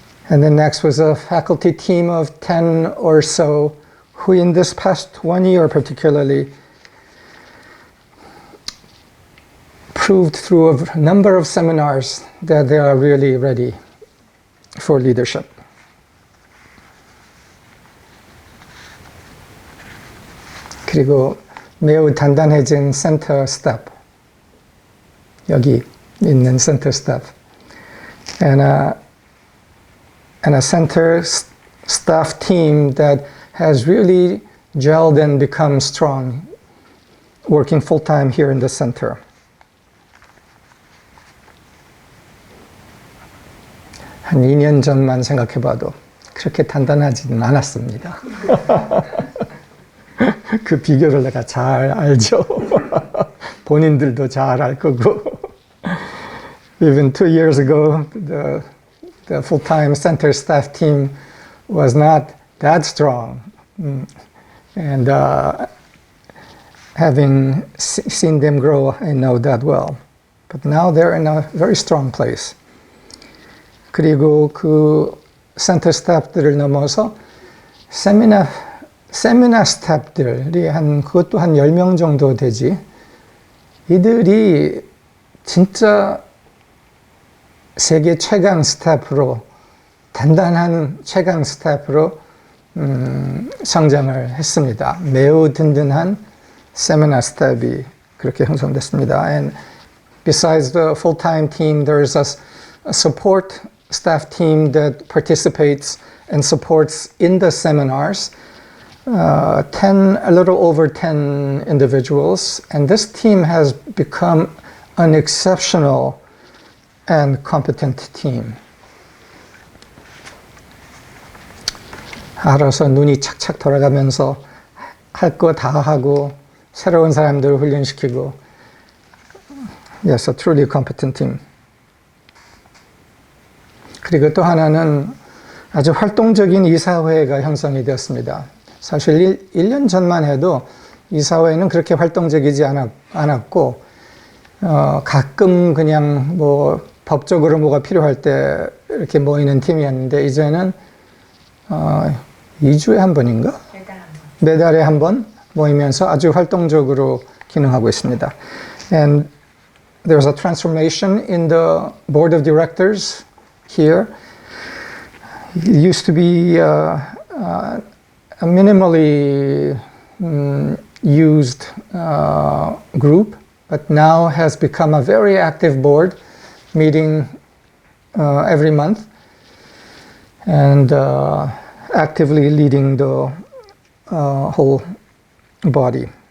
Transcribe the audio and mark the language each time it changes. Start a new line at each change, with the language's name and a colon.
English: And then next was a faculty team of 10 or so who in this past 1 year particularly proved through a number of seminars that they are really ready for leadership.
Korean: 그리고 매우 단단해진 센터 스텝, 여기 있는 센터 스텝. And
English: and a center staff team that has really gelled and become strong, working full-time here in the center.
Korean: 한 2년 전만 생각해봐도 그렇게 단단하지는 않았습니다. 그 비결을 내가 잘 알죠. 본인들도 잘 알 거고.
English: Even 2 years ago, the full-time center staff team was not that strong. And having seen them grow, I know that well. But now they're in a very strong place.
Korean: 그리고 그 센터 스태프들을 넘어서 세미나 스태프들이 그것도 한 10명 정도 되지. 이들이 진짜 세계 최강 스태프로, 단단한 최강 스태프로 성장을 했습니다. 매우 든든한 세미나 스태프이 그렇게 형성됐습니다.
English: And besides the full-time team, there's a support staff team that participates and supports in the seminars. A little over 10 individuals, and this team has become an exceptional and competent team.
Korean: 알아서 눈이 착착 돌아가면서 할 거 다 하고 새로운 사람들 훈련시키고
English: Yes, a truly competent team.
Korean: 그리고 또 하나는 아주 활동적인 이사회가 형성이 되었습니다. 사실 1년 전만 해도 이사회는 그렇게 활동적이지 않았고 가끔 그냥 뭐 법적으로 뭐가 필요할 때 이렇게 모이는 팀이었는데 이제는 2주에 한 번인가? 매달에 한 번 모이면서 아주 활동적으로 기능하고 있습니다.
English: And there's a transformation in the board of directors here. It used to be a minimally used group, but now has become a very active board, meeting every month and actively leading the whole body.